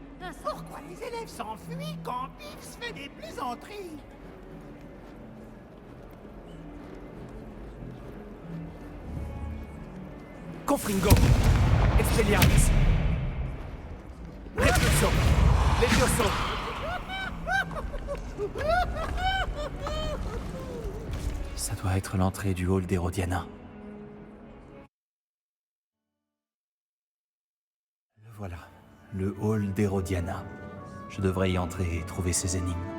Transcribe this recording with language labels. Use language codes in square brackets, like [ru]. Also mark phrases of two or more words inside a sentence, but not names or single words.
[fr] Pourquoi les élèves s'enfuient quand Biggs fait des plaisanteries? Confringo. Expelliarmus. Repulso. Levioso. Ça doit être l'entrée du hall d'Hérodiana. Le voilà. Le hall d'Hérodiana. Je devrais y entrer et trouver ces énigmes.